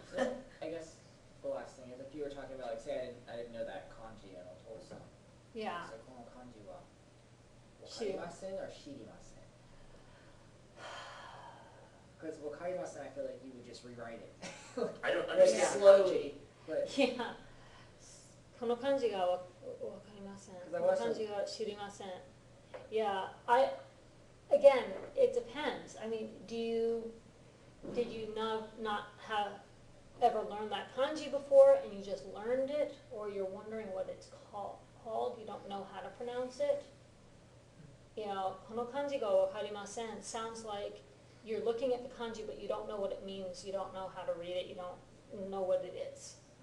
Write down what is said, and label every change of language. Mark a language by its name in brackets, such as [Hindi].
[English] So, I guess the last thing is if you were talking about, like, say I didn't know that kanji in Otosan. Yeah. [Japanese] So, この漢字は Shiri- wakarimasen or shirimasen? [English] Because wakarimasen, I feel like you would just rewrite it. I don't Like, understand. slowly, but Yeah. [Japanese] この漢字がわかりません。この漢字が知りません。 [English] Yeah, again, it depends. I mean, did you not have ever learned that kanji before and you just learned it, or you're wondering what it's called, you don't know how to pronounce it? You know, [Japanese] この漢字がわかりません [English] sounds like you're looking at the kanji but you don't know what it means, you don't know how to read it, you don't know what it is.